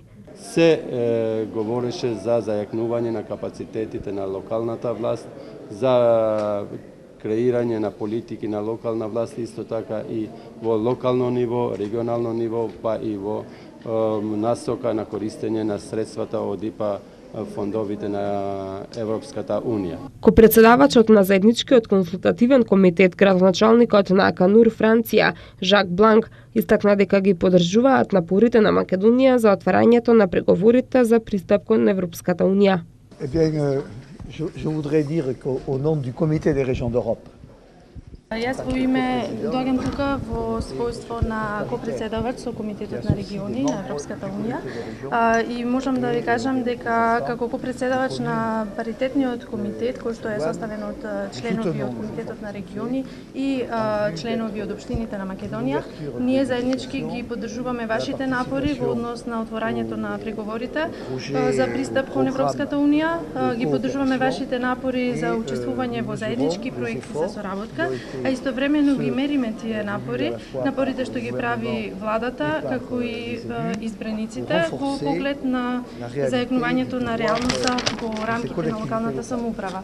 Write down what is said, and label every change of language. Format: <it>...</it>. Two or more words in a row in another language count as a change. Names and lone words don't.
<mk>Се говореше за зајакнување на капацитетите на локалната власт, за креирање на политики на локална власт, исто така и во локално ниво, регионално ниво, па и во насока на користење на средствата од ИПА фондовите на Европската Унија. Ко председавачот на заедничкиот консултативен комитет, градоначалникот на Канур Франција, Жак Бланк, истакна дека ги поддржуваат напорите на Македонија за отварањето на преговорите за пристап кон Европската Унија.</mk> <fr>Je voudrais dire qu'au nom du Comité des régions d'Europe,</fr> <mk>Јас во име доаѓам тука во својство на копредседавач со Комитетот на региони на Европската унија и можам да ви кажам дека како копредседавач на паритетниот комитет кој што е составен од членови од Комитетот на региони и членови од општините на Македонија, ние заеднички ги поддржуваме вашите напори во однос на отворањето на преговорите за пристап кон Европската унија, ги поддржуваме вашите напори за учествување во заеднички проекти за соработка, а истовремено ги мериме тие напори, напорите што ги прави владата, како и избраниците во поглед на зајакнувањето на реалноста во рамките на локалната самоуправа.</mk>